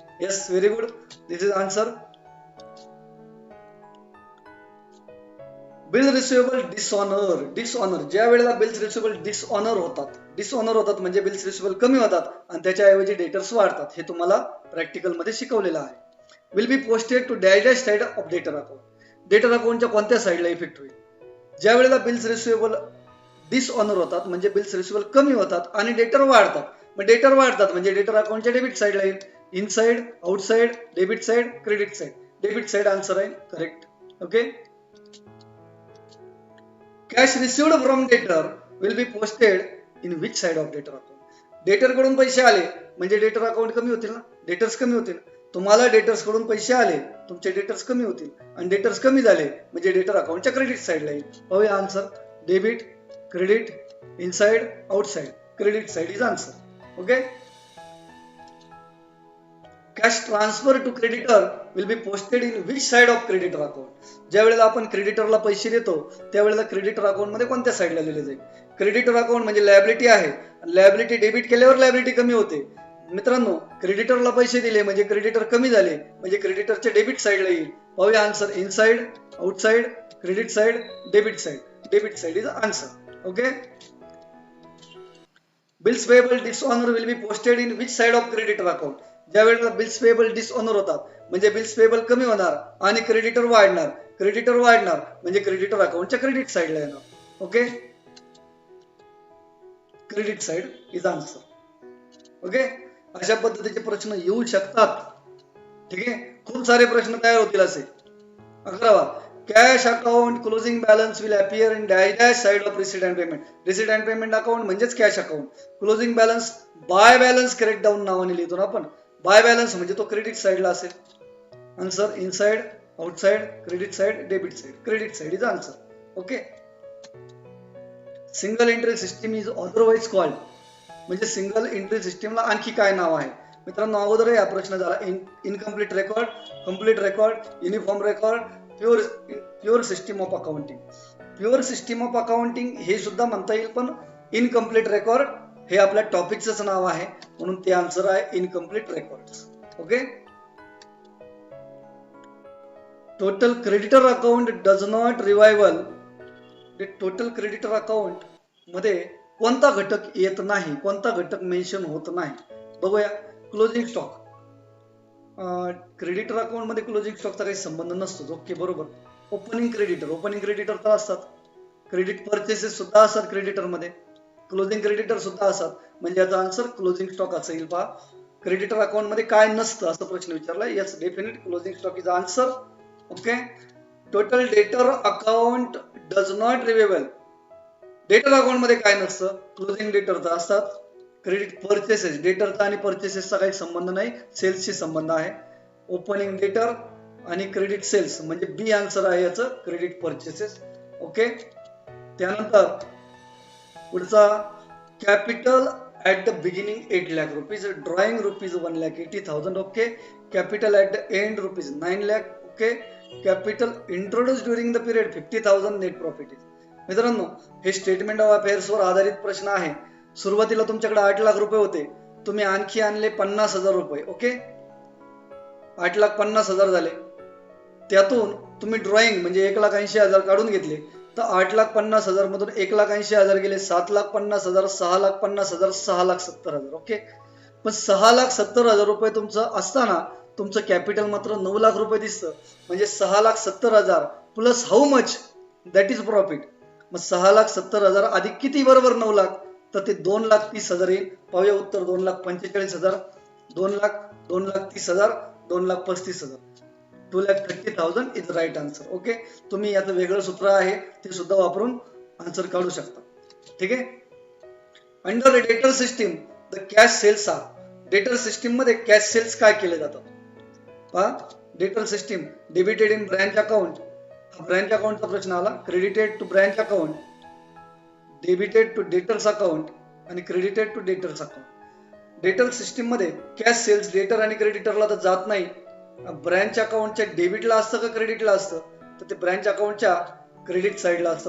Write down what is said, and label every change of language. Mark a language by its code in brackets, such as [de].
[en] Yes, very good, this is answer. [mr] Bill receivable dishonour. ज्या वेळेला bills receivable dishonour होतात म्हणजे बिल्स रिसिवेबल कमी होतात आणि त्याच्याऐवजी डेटर्स वाढतात. हे तुम्हाला प्रॅक्टिकल मध्ये शिकवलेलं आहे. [en] Will be posted to dash side of debtor account. [mr] डेटर अकाउंटच्या कोणत्या साईडला इफेक्ट होईल? ज्या वेळेला बिल्स रिसिवेबल डिसऑनर होतात म्हणजे बिल्स रिसिवेबल कमी होतात आणि डेटर वाढतात. मग डेटर वाढतात म्हणजे डेटर अकाउंटच्या डेबिट साईडला येईल. [en] Inside, outside, debit side, credit side. [mr] Debit side answer आहे correct. Okay. [en] Cash received from debtor will be posted in which side of debtor account. [mr] डेटर कडून पैसे आले म्हणजे डेटर अकाउंट कमी होतील ना, डेटर्स कमी होतील. तुम्हाला डेटर्स कडून पैसे आले, तुमचे डेटर्स कमी होतील आणि डेटर्स कमी झाले म्हणजे डेटर अकाउंटच्या क्रेडिट साईडला येईल. पाहूया answer. [en] Debit, credit, inside, outside. Credit side is answer. Okay. Cash transfer to creditor will be posted in which side of creditor account. [mr] ज्या वेळेला आपण क्रेडिटरला पैसे देतो त्यावेळेला क्रेडिटर अकाउंट मध्ये कोणत्या साईडला लिहिले जाईल? क्रेडिटर अकाउंट म्हणजे लायबिलिटी आहे. लायबिलिटी डेबिट केल्यावर लायबिलिटी कमी होते. मित्रांनो, क्रेडिटरला पैसे दिले म्हणजे क्रेडिटर कमी झाले म्हणजे क्रेडिटरच्या डेबिट साईडला येईल. पाहूया answer. [en] Inside, outside, credit side, debit side. Debit side is answer. Okay. Bills payable dishonour will be posted in which side of creditor account. [mr] ज्या वेळेला बिल्स पेएबल डिसऑनर होतात म्हणजे बिल्स पेएबल कमी होणार आणि क्रेडिटर वाढणार. क्रेडिटर वाढणार म्हणजे क्रेडिटर अकाउंटच्या क्रेडिट साइडला येणार. Okay. [en] Credit side is answer. [mr] Okay. अशा पद्धतीचे प्रश्न येऊ शकतात. ठीक आहे. खूप सारे प्रश्न तयार होतील असे. 11वा, [en] Cash account closing balance will appear in dash dash side of receipt and payment. [mr] Receipt and payment account म्हणजेच cash account. Closing balance bye balance credit down नावाने लिहितो ना आपण. बाय बॅलन्स म्हणजे तो क्रेडिट साइडला असेल. Answer. Inside, outside, credit side, debit side. Credit side is answer. Okay. [en] Single entry system is otherwise called. [mr] म्हणजे सिंगल एंट्री सिस्टीमला आणखी काय नाव आहे? मित्रांनो, अगोदर या प्रश्न झाला. [en] Incomplete record, complete record, uniform record, pure system of accounting. [mr] Pure system of accounting हे सुद्धा म्हणता येईल, पण इनकम्प्लीट रेकॉर्ड हे आपल्या टॉपिकच नाव आहे म्हणून ते आन्सर आहे incomplete records. Okay. [en] Total creditor account does not revival. [mr] Total creditor account मध्ये कोणता घटक येत नाही, कोणता घटक मेन्शन होत नाही? बघूया. Closing stock. क्रेडिटर अकाउंट मध्ये क्लोजिंग स्टॉकचा काही संबंध नसतो. ओके, बरोबर. ओपनिंग क्रेडिटर तर असतात. क्रेडिट परचेसेस सुद्धा असतात क्रेडिटर मध्ये. क्लोजिंग क्रेडिटर सुद्धा असतात. म्हणजे याचा आन्सर क्लोजिंग स्टॉक असेल. पहा, क्रेडिटर अकाउंट मध्ये काय नसतं असं प्रश्न विचारला. [en] Yes, definite closing stock is answer. Okay. Total डेटर account does not रिवेबल. [mr] डेटर अकाउंट मध्ये काय नसतं? क्लोजिंग डेटरचा असतात. क्रेडिट परचेसेस, डेटरचा आणि परचेसेसचा काही संबंध नाही, सेल्सशी संबंध आहे. ओपनिंग डेटर आणि क्रेडिट सेल्स म्हणजे बी आन्सर आहे याचं, क्रेडिट परचेसेस. [en] Okay. त्यानंतर पुढचा, capital at the beginning 8 lakh rupees, drawing rupees 1,80,000. Okay. Capital at the end rupees 9 lakh. Okay. Capital introduce during the period 50,000. Net profit is. [mr] मित्रांनो, हे स्टेटमेंट ऑफ अफेअर्स वर आधारित प्रश्न आहे. सुरुवातीला तुमच्याकडे 8 लाख रुपये होते, तुम्ही आणखी आणले 50,000 रुपये. ओके. 8,50,000 झाले. त्यातून तुम्ही ड्रॉइंग म्हणजे 1,80,000 काढून घेतले तर 8,50,000 मधून 1,80,000 गेले, 7,50,000, 6,50,000, 6,70,000. ओके. पण 6,70,000 रुपये तुमचं असताना तुमचं कॅपिटल मात्र 9 लाख रुपये दिसतं. [en] म्हणजे 6,70,000 plus how much, that is profit. [mr] मग 6,70,000 अधिक किती बरोबर 9 लाख, तर ते 2,30,000 येईल. पाहूया उत्तर. 2,45,000, 2,30,000, 2,35,000. [en] 2,30,000 is right answer. Okay. [mr] तुम्ही याचं वेगळं सूत्र आहे ते सुद्धा वापरून आन्सर काढू शकता. ठीक आहे. [en] Under debtor system the cash sales are. [mr] डेटर सिस्टीम मध्ये कॅश सेल्स काय केले जातात? [en] पहा, debtor system debited in branch account. [mr] Branch अकाउंटचा प्रश्न आला. [en] credited to branch account, debited to debtors account [mr] आणि क्रेडिटेड टू डेटर्स अकाउंट. डेटर सिस्टीम मध्ये कॅश सेल्स डेटर आणि क्रेडिटरला तर जात नाही. ब्रँच अकाउंटच्या डेबिटला असतं का क्रेडिटला असतं? तर ते ब्रँच अकाउंटच्या क्रेडिट साइडला असतं.